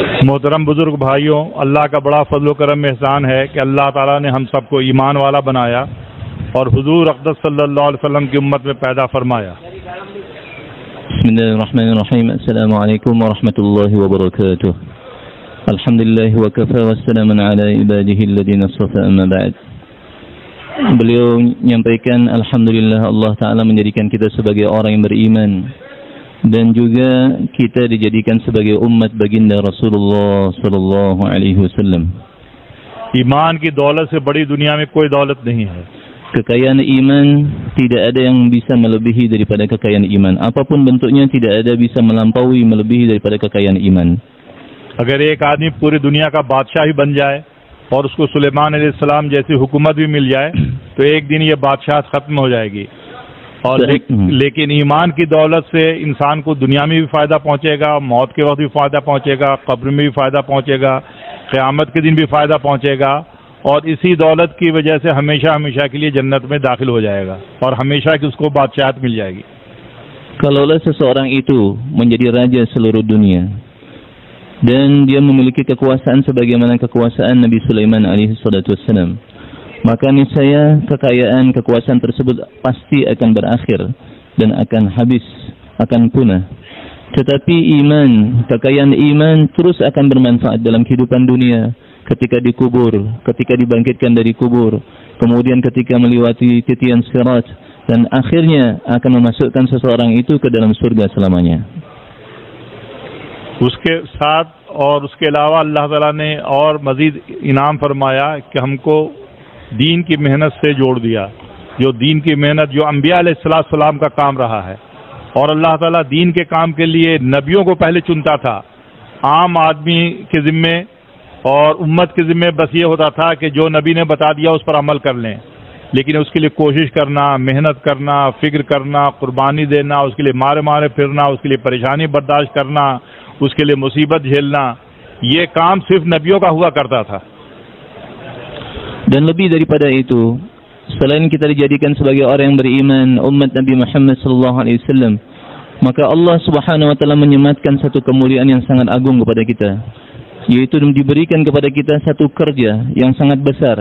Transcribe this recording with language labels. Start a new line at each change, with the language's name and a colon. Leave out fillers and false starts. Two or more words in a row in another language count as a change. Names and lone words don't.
Hindi: मोहतरम बुजुर्ग भाइयों, अल्लाह का बड़ा फजल करम एहसान है कि अल्लाह ताला ने हम सबको ईमान वाला बनाया और हुजूर अक़दस
Arabic: صلى الله عليه وسلم
Hindi: की उम्मत में पैदा फरमाया।
Arabic: بسم الله الرحمن الرحيم. السلام عليكم ورحمة الله وبركاته. الحمد لله وكفى وسلام على عباده الذين اصطفى، أما بعد.
Malay: Beliau menyampaikan alhamdulillah Allah Ta'ala menjadikan kita sebagai orang yang beriman dan juga kita dijadikan sebagai umat baginda Rasulullah
Arabic: صلى الله عليه وسلم.
Hindi: ईमान की दौलत से बड़ी दुनिया में कोई दौलत नहीं है।
Malay: Kekayaan iman tidak ada yang bisa melebihi daripada kekayaan iman. Apapun bentuknya tidak ada bisa melampaui melebihi daripada kekayaan iman.
Hindi: अगर एक आदमी पूरी दुनिया का बादशाह ही बन जाए और उसको सुलेमान अलैहिस्सलाम जैसी हुकूमत भी मिल जाए तो एक दिन ये बादशाह खत्म हो जाएगी। और लेकिन ईमान की दौलत से इंसान को दुनिया में भी फायदा पहुंचेगा, मौत के वक्त भी फायदा पहुंचेगा, कब्र में भी फायदा पहुंचेगा, क़यामत के दिन भी फायदा पहुंचेगा और इसी दौलत की वजह से हमेशा हमेशा के लिए जन्नत में दाखिल हो जाएगा और हमेशा की उसको बादशाहत मिल जाएगी।
Malay: Kalaulah seseorang itu menjadi raja seluruh dunia dan dia memiliki kekuasaan sebagaimana kekuasaan Nabi Sulaiman
Arabic: عليه الصلاة والسلام,
Malay: maka niscaya kekayaan kekuasaan tersebut pasti akan berakhir dan akan habis, akan punah. Tetapi iman, kekayaan iman terus akan bermanfaat dalam kehidupan dunia, ketika dikubur, ketika dibangkitkan dari kubur, kemudian ketika melewati titian sirat, dan akhirnya akan memasukkan seseorang itu ke dalam surga selamanya.
Hindi: उसके साथ और उसके अलावा अल्लाह ताला ने और मजीद इनाम फरमाया कि हमको दीन की मेहनत से जोड़ दिया। जो दीन की मेहनत जो अंबिया अलैहिस्सलाम का काम रहा है और अल्लाह ताला दीन के काम के लिए नबियों को पहले चुनता था। आम आदमी के जिम्मे और उम्मत के जिम्मे बस ये होता था कि जो नबी ने बता दिया उस पर अमल कर लें, लेकिन उसके लिए कोशिश करना, मेहनत करना, फिक्र करना, कुर्बानी देना, उसके लिए मारे मारे फिरना, उसके लिए परेशानी बर्दाश्त करना, उसके लिए मुसीबत झेलना, ये काम सिर्फ नबियों का हुआ करता था।
Malay: Dan lebih daripada itu, selain kita dijadikan sebagai orang yang beriman, umat Nabi Muhammad
Arabic: صلى الله عليه وسلم,
Malay: maka Allah
Arabic: سبحانه وتعالى
Malay: menyematkan satu kemuliaan yang sangat agung kepada kita, yaitu diberikan kepada kita satu kerja yang sangat besar.